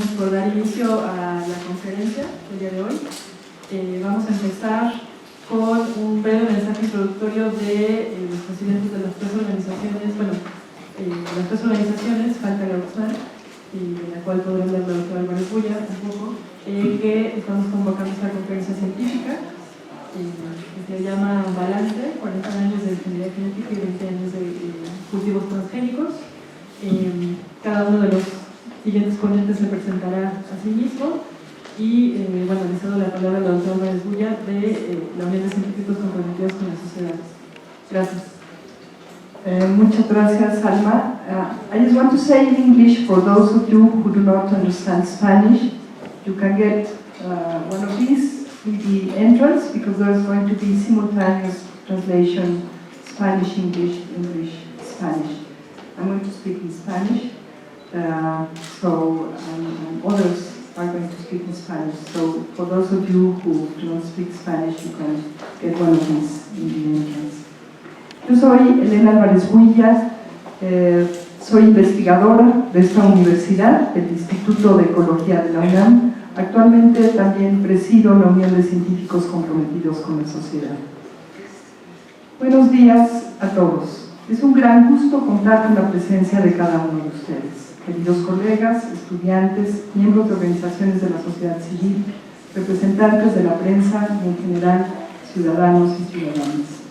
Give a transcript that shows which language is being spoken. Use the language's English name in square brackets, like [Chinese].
[Spanish] por dar inicio a la conferencia del día de hoy. Vamos a empezar con un breve mensaje introductorio de los presidentes de las tres organizaciones, falta la UXNAM, la cual podrá hablar la doctora Álvarez Bulla un poco, que estamos convocando esta conferencia científica, que se llama Balance, 40 años de ingeniería genética y 20 años de cultivos transgénicos. Cada uno de los siguientes ponentes se presentará a sí mismo y, le cedo la palabra a la doctora Álvarez Bulla de la Unión de Científicos Comprometidos con la Sociedad. Gracias. Muchas gracias, Alma. [English] I just want to say in English, for those of you who do not understand Spanish, you can get one of these with the entrance, because there is going to be simultaneous translation, Spanish, English, English, Spanish. I'm going to speak in Spanish, and others are going to speak in Spanish. So for those of you who do not speak Spanish, you can get one of these in the entrance. [Spanish] Yo soy Elena Álvarez Builla, soy investigadora de esta universidad, del Instituto de Ecología de la UNAM. Actualmente también presido la Unión de Científicos Comprometidos con la Sociedad. Buenos días a todos. Es un gran gusto contar con la presencia de cada uno de ustedes, queridos colegas, estudiantes, miembros de organizaciones de la sociedad civil, representantes de la prensa y en general ciudadanos y ciudadanas.